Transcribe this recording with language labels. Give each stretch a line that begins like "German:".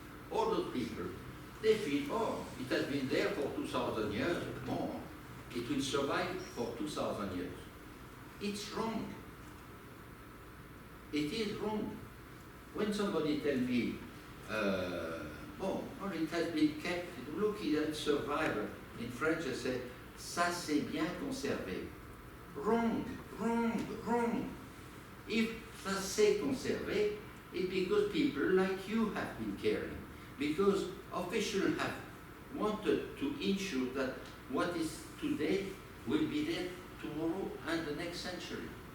English: All those people, they feel, oh, it has been there for 2,000 years, more. It will survive for 2,000 years. It's wrong. It is wrong. When somebody tells me, oh, it has been kept, look, it has survived. In French, I say,
French: ça c'est bien conservé.
English: Wrong, wrong, wrong. If
French: ça c'est conservé,
English: it's because people like you have been caring. Because officials have wanted to ensure that what is today will be there tomorrow and the next century.